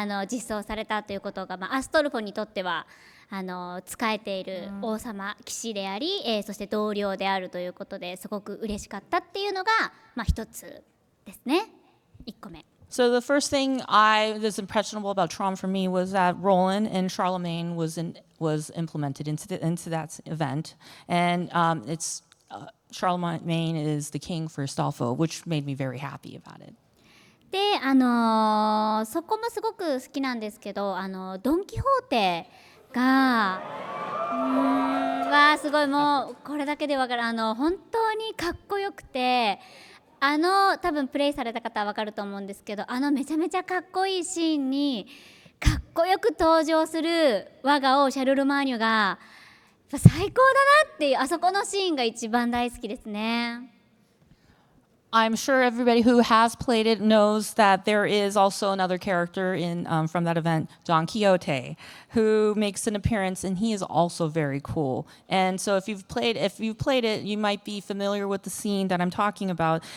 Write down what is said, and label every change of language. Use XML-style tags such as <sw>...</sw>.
<ja>実装されたということが、アストルフォにとっては仕えている王様騎士であり、そして同僚であるということですごく嬉しかったっていうのが、一つですね。 1個目。</ja> <en>So the first thing that's impressionable about Tron for me was that Roland and Charlemagne was implemented into that event, and Charlemagne is the king for Astolfo, which made me very happy about it.</en> <ja>で、そこもすごく好きなんですけど、ドン・キホーテがすごい、もうこれだけで分かる、本当にかっこよくて、多分プレイされた方は分かると思うんですけど、めちゃめちゃかっこいいシーンにかっこよく登場する我が王シャルルマーニョが最高だなっていう、あそこのシーンが一番大好きですね。</ja> <en>I'm sure everybody who has played it knows that there is also another character from that event, Don Quixote, who makes an appearance, and he is also very cool. And so if you've played it, you might be familiar with the scene that I'm talking about.</en>